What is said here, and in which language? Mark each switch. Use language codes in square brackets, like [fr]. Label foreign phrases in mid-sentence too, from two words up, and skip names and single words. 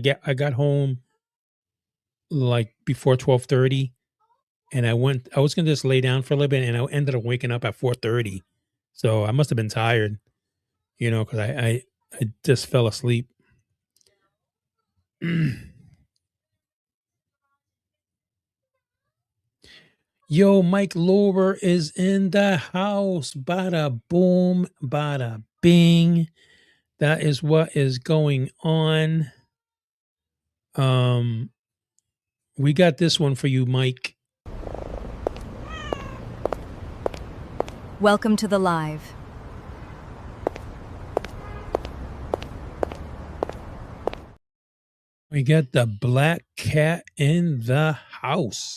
[en] I got home like before 12:30, and I was gonna just lay down for a little bit, and I ended up waking up at 4:30. So I must have been tired, because I just fell asleep. Yo, Mike Lower is in the house. Bada boom, bada bing. That is what is going on. We got this one for you, Mike. Welcome to the live. We got the black cat in the house.